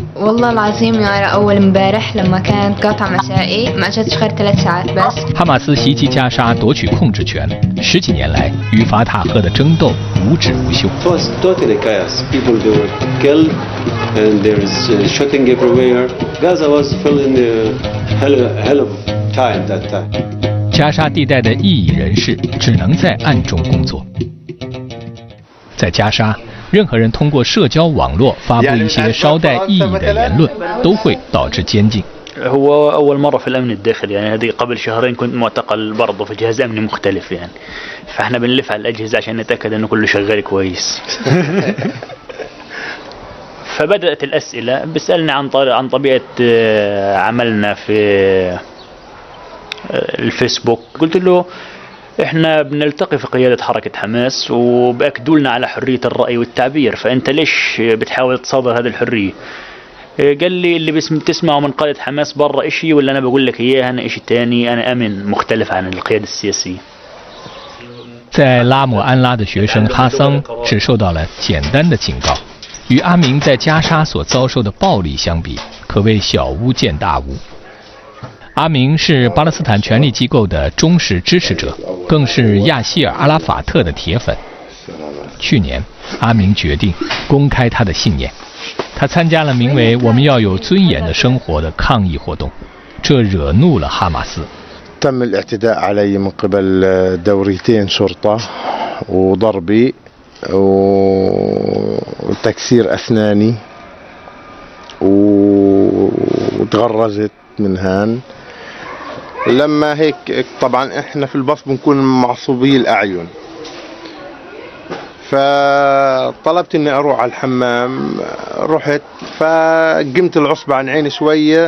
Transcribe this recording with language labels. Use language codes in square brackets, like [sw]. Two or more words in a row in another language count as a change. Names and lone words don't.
[ar] والله العظيم يا أول امبارح لما كانت قطع مسائي ما أجتش غير 3 ساعات بس。 [zh] 哈马斯袭击加沙，夺取控制权，10几年来与法塔赫的争斗无止无休。 [en] It was totally chaos. People they were killed, and there's shooting everywhere. Gaza was still in the hell of time that time. [zh] 加沙地带的异议人士只能在暗中工作。在加沙，任何人通过社交网络发布一些稍带异议的言论，都会导致监禁。 [ar] هو أول مرة في الأمن الداخلي يعني هذه قبل شهرين كنت معتقل برضه في جهاز أمني مختلف يعني فإحنا بنلف على الأجهزة عشان نتأكد إنه كله شغال كويس. فبدأت الأسئلة بسألني عن طبيعة عملنا في الفيسبوك. قلت له احنا بنلتقي في قيادة حركة حماس وبأكدوا لنا على حرية الرأي والتعبير فأنت ليش بتحاول تصادر هذه الحرية؟ قال لي اللي بتسمعه من قائد حماس برا إشي ولا أنا بقول لك إياه أنا إشي تاني أنا أمن مختلف عن القيادة السياسية. [zh] 在拉姆安拉的学生哈桑只受到了简单的警告，与阿明在加沙所遭受的暴力相比，可谓小巫见大巫。阿明是巴勒斯坦权力机构的忠实支持者，更是亚西尔·阿拉法特的铁粉。去年，阿明决定公开他的信念，他参加了名为“我们要有尊严的生活”的抗议活动，这惹怒了哈马斯。 [ar] تم الاعتداء علي من قبل دوريتين شرطة وضربي وتكسير أسناني وتغرزت من هان. لما هيك طبعا احنا في الباص بنكون معصوبي الأعين فطلبت اني اروح على الحمام رحت فقمت العصبة عن عيني شوية